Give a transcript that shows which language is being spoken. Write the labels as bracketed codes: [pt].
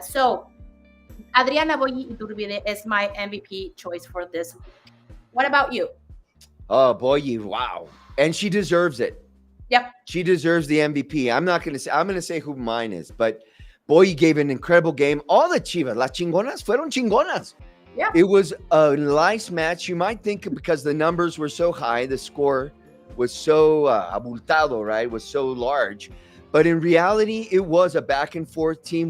[en] So Adriana Boyi Iturbide is my MVP choice for this week. What about you? Oh, Boyi, wow. And she deserves it. Yep. She deserves the MVP. I'm going to say who mine is, but Boyi gave an incredible game. All the Chivas, [es] las chingonas, fueron chingonas. [en] Yeah. It was a nice match. You might think because the numbers were so high, the score was so abultado, right? Was so large. But in reality, it was a back and forth team.